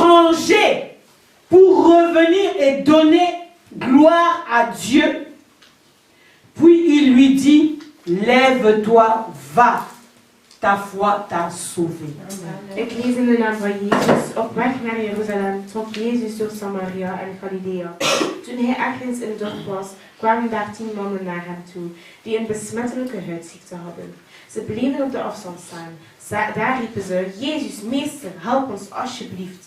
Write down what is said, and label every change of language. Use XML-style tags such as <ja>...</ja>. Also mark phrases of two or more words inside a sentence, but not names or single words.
<fr>changé pour revenir et donner gloire à Dieu. Puis il lui dit, lève-toi, va, ta foi t'a sauvé.</fr> <nl>Ik lees in de naam van Jezus. Op weg naar Jeruzalem trok Jezus door Samaria en Galilea. Toen hij ergens in het dorp was, kwamen daar 10 mannen naar hem toe, die een besmettelijke huidziekte hadden. Ze bleven op de afstand staan. Daar riepen ze, Jezus, meester, help ons alsjeblieft.</nl>